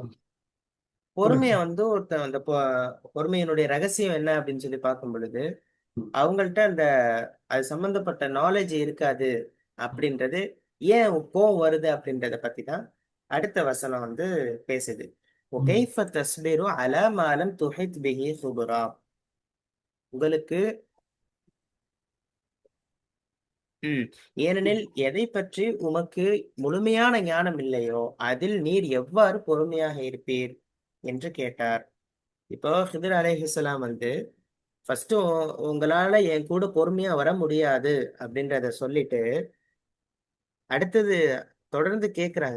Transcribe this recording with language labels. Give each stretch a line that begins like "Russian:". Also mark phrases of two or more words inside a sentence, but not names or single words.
Tamil: பொறுமைய சொல்லுங்க. வந்து ஒருத்தன் அந்த பொறுமையினுடைய ரகசியம் என்ன அப்படின்னு சொல்லி பார்க்கும் பொழுது, அவங்கள்ட்ட அந்த அது சம்பந்தப்பட்ட நாலேட்ஜ் இருக்காது அப்படின்றது, ஏன் கோவம் வருது அப்படின்றத பத்தி தான் அடுத்த வசனம் வந்து பேசுது. ம்,
Arabic: وَكَيْفَ تَصْبِرُ عَلَى مَا لَمْ تُحِطْ بِهِ خُبْرًا.
Tamil: உங்களுக்கு ம் ஏனெனில் எதைப் பற்றி உமக்கு முழுமையான ஞானம் இல்லையோ, அதில் நீர் எவ்வாறு பொறுமையாக இருப்பீர் என்று கேட்டார். இப்போ ஹிதர் அலைஹிஸ்ஸலாம் வந்து ஃபர்ஸ்ட்டு உங்களால என் கூட பொறுமையா வர முடியாது அப்படின்றத சொல்லிட்டு, அடுத்தது தொடர்ந்து கேட்குறாங்க.